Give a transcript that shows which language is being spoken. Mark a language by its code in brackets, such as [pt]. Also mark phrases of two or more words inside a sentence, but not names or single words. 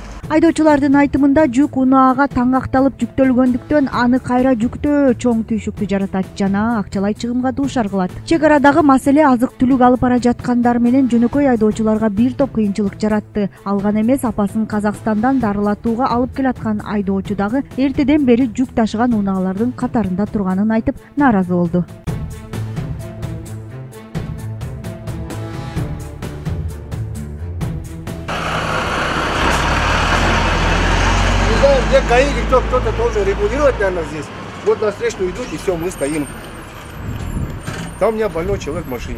[ky] Айдоочулардын айтымында жүк унаага таңакталып жүктөлгөндүктөн аны кайра жүктөө чоң түйшүктү жаратат жана акчалай чыгымга дуушар кылат. Чек арадагы маселе азык-түлүк алып бара жаткандар менен жөнөкөй айдоочуларга бир топ кыйынчылык жаратты. Алган эмес апасын Казакстандан дарылатууга алып келаткан айдоочу дагы эртеден бери жүк ташыган унаалардын катарында турганын айтып нааразы болду. [ru] Где ГАИ, кто-то должен регулировать, наверное, здесь. Вот на встречную идут, и все, мы стоим. Там у меня больной человек в машине.